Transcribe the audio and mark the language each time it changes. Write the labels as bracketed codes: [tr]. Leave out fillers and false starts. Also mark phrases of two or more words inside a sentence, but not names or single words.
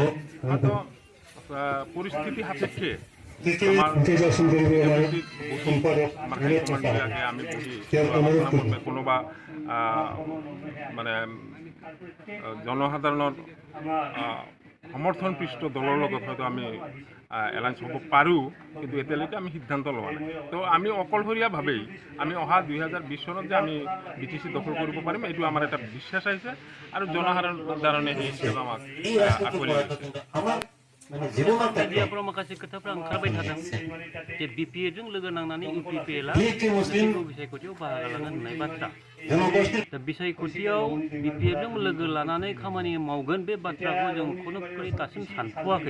[as] হয়তো পৰিস্থিতি সাপেক্ষে আমাৰ আমি বহি কোনোবা মানে জনসাধাৰণৰ সমৰ্থন পৃষ্ঠ দলৰ লগত হয়তো আমি এলায়েন্স হ'ব পাৰোঁ, কিন্তু এতিয়ালৈকে আমি সিদ্ধান্ত লোৱা নাই। তো আমি অকলশৰীয়াভাৱেই আমি অহা 2020 চনত যে আমি BTC দখল কৰিব পাৰিম, এইটো আমাৰ এটা বিশ্বাস আহিছে আৰু জনসাধাৰণে এই হিচাপে আমাক আঁকোৱালি লৈছে। [brx] मिडियाफ्राव माखासे खोथाफ्रा ओंखारबाय थादों जे BPA-जों लोगो नांनानै UPPL-आ मोनसे बिसायख'थियाव बाहागो लागोन होननाय बाथ्रा। दा बिसायख'थियाव BPA-जों लोगो लानानै खामानि मावगोन बे बाथ्राखौ जों खुनुरुखुमै दासिम सानथ'वाखै।